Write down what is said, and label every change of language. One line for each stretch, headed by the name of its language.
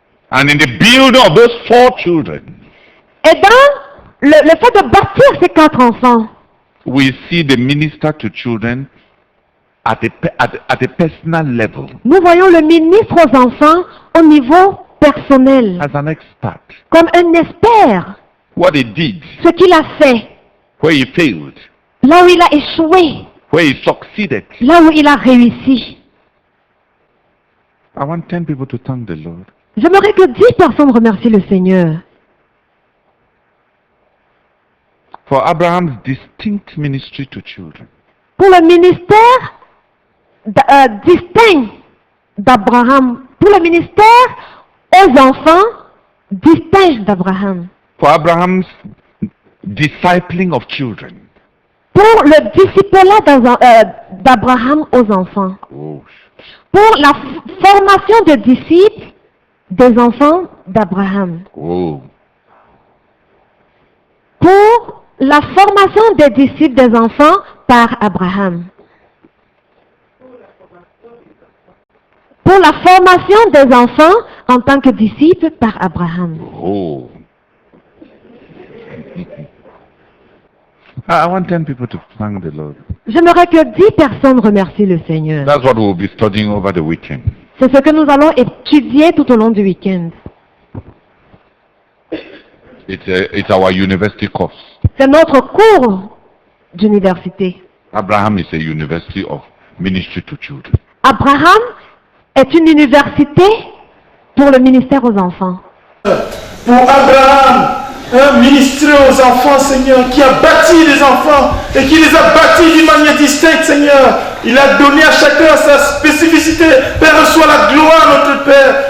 English: And in the building of those 4 children,
French: Et dans le fait de bâtir ces 4 enfants,
English: we see the minister to children at a personal level,
French: nous voyons le ministre aux enfants au niveau personnel,
English: as an expert.
French: comme un expert,
English: What he did,
French: ce qu'il a fait,
English: where he failed,
French: là où il a échoué,
English: where he succeeded.
French: là où il a réussi.
English: I want 10 people to thank the Lord.
French: J'aimerais que 10 personnes remercient le Seigneur
English: For Abraham's distinct ministry to children.
French: pour le ministère distinct d'Abraham, pour le ministère aux enfants distinct d'Abraham,
English: For Abraham's discipling of children.
French: pour le discipulat d'Abraham aux enfants, Oh. pour la formation de disciples des enfants d'Abraham, Oh. pour la formation des disciples des enfants par Abraham, pour la formation des enfants en tant que disciples par Abraham. Oh.
English: I want 10 people to thank the Lord.
French: J'aimerais que 10 personnes remercient le Seigneur.
English: That's what we'll be studying over the weekend.
French: C'est ce que nous allons étudier tout au long du week-end.
English: It's our university course.
French: C'est notre cours d'université.
English: Abraham is a university of ministry to children.
French: Abraham est une université pour le ministère aux enfants. Pour Abraham, un ministère aux enfants, Seigneur, qui a bâti les enfants et qui les a bâtis d'une manière distincte, Seigneur. Il a donné à chacun sa spécificité. Père, reçois la gloire, notre Père.